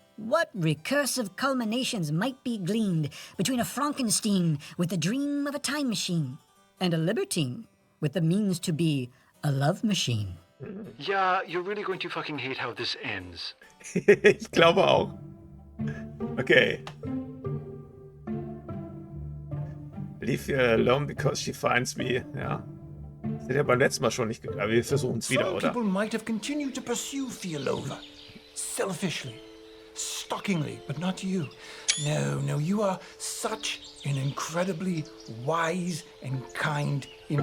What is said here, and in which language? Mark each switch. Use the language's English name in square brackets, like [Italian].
[English] What recursive culminations might be gleaned between a Frankenstein with the dream of a time machine and a libertine with the means to be a love machine. Yeah, you're really going to fucking hate how this ends. [German] Ich glaube auch. Okay. [English] Leave her alone because she finds me. [German] Ja. Das hätte ja beim letzten Mal schon nicht geklappt. Aber wir versuchen es wieder, [English] Some [German] oder? [English] people might have continued to pursue Fialova. Selfishly. Stalkingly, but not you. No, you are such an incredibly wise and kind individual.